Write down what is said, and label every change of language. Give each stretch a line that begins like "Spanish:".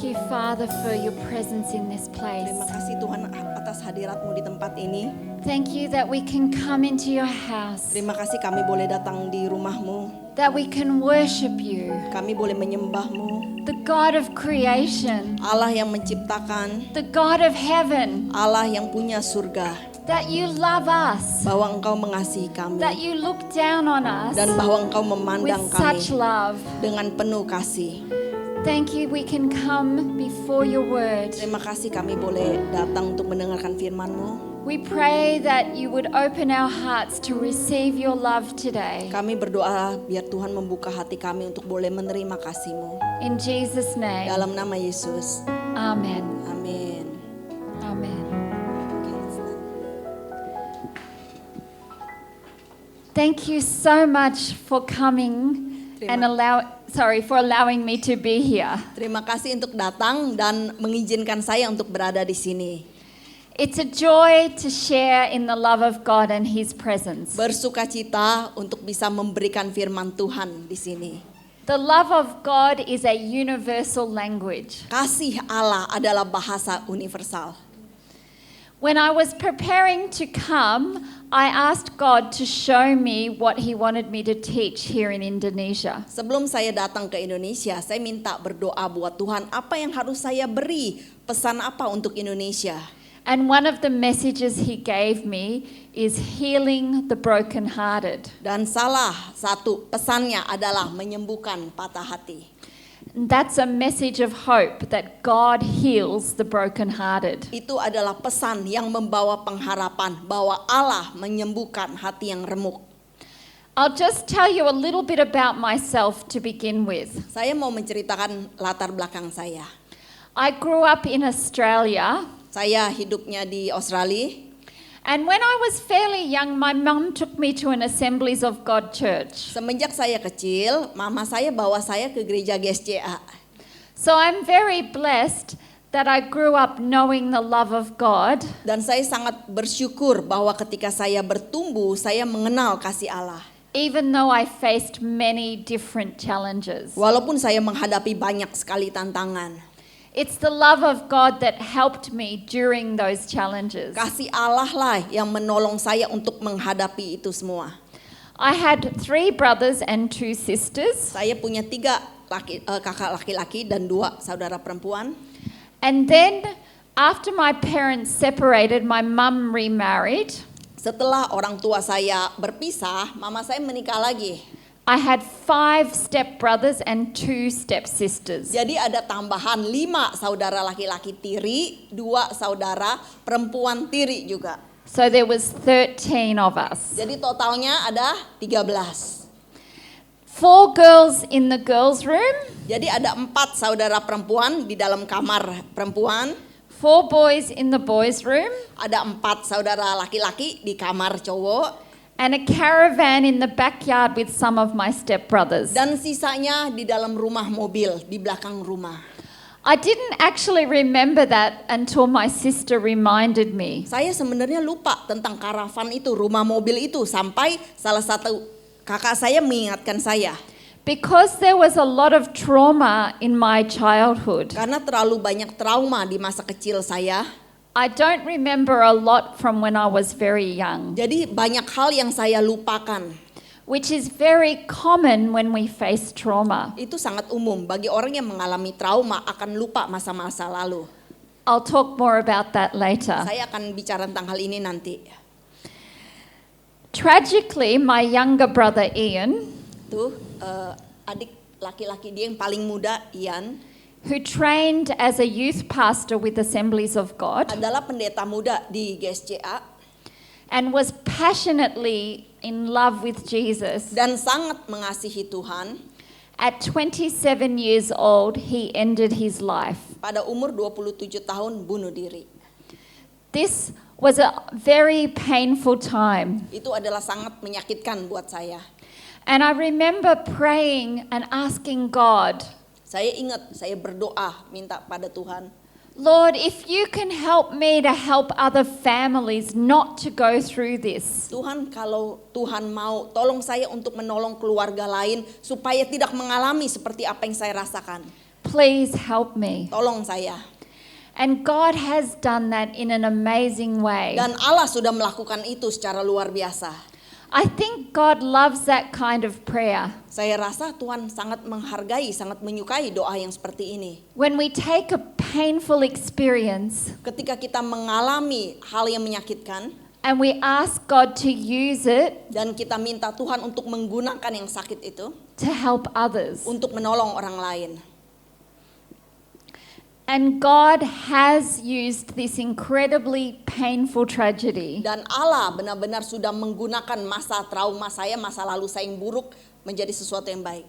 English: Thank you, Father, for your presence in this place.
Indonesian: Terima kasih Tuhan atas hadirat-Mu di tempat ini.
English: Thank you that we can come into your house,
Indonesian: Terima kasih kami boleh datang di rumah-Mu.
English: that we can worship you,
Indonesian: Kami boleh menyembah-Mu.
English: the God of creation,
Indonesian: Allah yang menciptakan,
English: the God of heaven,
Indonesian: Allah yang punya surga.
English: that you love us,
Indonesian: Bahwa Engkau mengasihi kami.
English: that you look down on us
Indonesian: Dan bahwa Engkau
English: with
Indonesian: memandang
English: such
Indonesian: kami
English: love.
Indonesian: dengan penuh kasih.
English: Thank you, we can come before your word.
Indonesian: Terima kasih kami boleh datang untuk mendengarkan firman-Mu.
English: We pray that you would open our hearts to receive your love today.
Indonesian: Kami berdoa biar Tuhan membuka hati kami untuk boleh menerima kasih-Mu.
English: In Jesus' name,
Indonesian: Dalam nama Yesus.
English: amen.
Indonesian: Amin.
English: Amen. Thank you so much for coming and for allowing me to be here.
Indonesian: Terima kasih untuk datang dan mengizinkan saya untuk berada di sini.
English: It's a joy to share in the love of God and His presence.
Indonesian: Bersukacita untuk bisa memberikan firman Tuhan di sini.
English: The love of God is a universal language.
Indonesian: Kasih Allah adalah bahasa universal.
English: When I was preparing to come, I asked God to show me what He wanted me to teach here in Indonesia.
Indonesian: Sebelum saya datang ke Indonesia, saya minta berdoa buat Tuhan, apa yang harus saya beri, pesan apa untuk Indonesia.
English: And one of the messages He gave me is healing the brokenhearted.
Indonesian: Dan salah satu pesannya adalah menyembuhkan patah hati.
English: And that's a message of hope that God heals the brokenhearted.
Indonesian: Itu adalah pesan yang membawa pengharapan bahwa Allah menyembuhkan hati yang remuk.
English: I'll just tell you a little bit about myself to begin with.
Indonesian: Saya mau menceritakan latar belakang saya.
English: I grew up in Australia.
Indonesian: Saya hidupnya di Australia.
English: And when I was fairly young, my mum took me to an Assemblies of God church.
Indonesian: Semenjak saya kecil, mama saya bawa saya ke gereja GSCA.
English: So I'm very blessed that I grew up knowing the love of God.
Indonesian: Dan saya sangat bersyukur bahwa ketika saya bertumbuh, saya mengenal kasih Allah.
English: Even though I faced many different challenges.
Indonesian: Walaupun saya menghadapi banyak sekali tantangan.
English: It's the love of God that helped me during those challenges.
Indonesian: Kasih Allah lah yang menolong saya untuk menghadapi itu semua.
English: I had 3 brothers and 2 sisters.
Indonesian: Saya punya 3 kakak laki-laki dan 2 saudara perempuan.
English: And then after my parents separated, my mum remarried.
Indonesian: Setelah orang tua saya berpisah, mama saya menikah lagi.
English: I had 5 stepbrothers and 2 stepsisters.
Indonesian: Jadi ada tambahan 5 saudara laki-laki tiri, 2 saudara perempuan tiri juga.
English: So there was 13 of us.
Indonesian: Jadi totalnya ada 13.
English: 4 girls in the girls' room,
Indonesian: Jadi ada 4 saudara perempuan di dalam kamar perempuan.
English: 4 boys in the boys' room,
Indonesian: Ada 4 saudara laki-laki di kamar cowok.
English: and a caravan in the backyard with some of my stepbrothers.
Indonesian: Dan sisanya di dalam rumah mobil, di belakang rumah.
English: I didn't actually remember that until my sister reminded me.
Indonesian: Saya sebenarnya lupa tentang karavan itu, rumah mobil itu. Sampai salah satu kakak saya mengingatkan saya.
English: Because there was a lot of trauma in my childhood.
Indonesian: Karena terlalu banyak trauma di masa kecil saya.
English: I don't remember a lot from when I was very young,
Indonesian: Jadi banyak hal yang saya lupakan.
English: which is very common when we face trauma.
Indonesian: Itu sangat umum bagi orang yang mengalami trauma akan lupa masa-masa lalu.
English: I'll talk more about that later.
Indonesian: Saya akan bicara tentang hal ini nanti.
English: Tragically, my younger brother Ian,
Indonesian: Tuh adik laki-laki dia yang paling muda, Ian,
English: who trained as a youth pastor with Assemblies of God
Indonesian: adalah pendeta muda di GSCA
English: and was passionately in love with Jesus.
Indonesian: dan sangat mengasihi Tuhan.
English: At 27 years old, he ended his life.
Indonesian: Pada umur 27 tahun bunuh diri.
English: This was a very painful time.
Indonesian: Itu adalah sangat menyakitkan buat saya.
English: And I remember praying and asking God,
Indonesian: Saya ingat, saya berdoa minta pada Tuhan.
English: Lord, if you can help me to help other families not to go through this.
Indonesian: Tuhan, kalau Tuhan mau, tolong saya untuk menolong keluarga lain supaya tidak mengalami seperti apa yang saya rasakan.
English: please help me.
Indonesian: Tolong saya.
English: And God has done that in an amazing way.
Indonesian: Dan Allah sudah melakukan itu secara luar biasa.
English: I think God loves that kind of prayer.
Indonesian: Saya rasa Tuhan sangat menghargai, sangat menyukai doa yang seperti ini.
English: When we take a painful experience
Indonesian: Ketika kita mengalami hal yang menyakitkan
English: and we ask God to use it
Indonesian: dan kita minta Tuhan untuk menggunakan yang sakit itu
English: to help others.
Indonesian: untuk menolong orang lain.
English: And God has used this incredibly painful tragedy
Indonesian: Dan Allah benar-benar sudah menggunakan masa trauma saya, masa lalu saya yang buruk menjadi sesuatu yang baik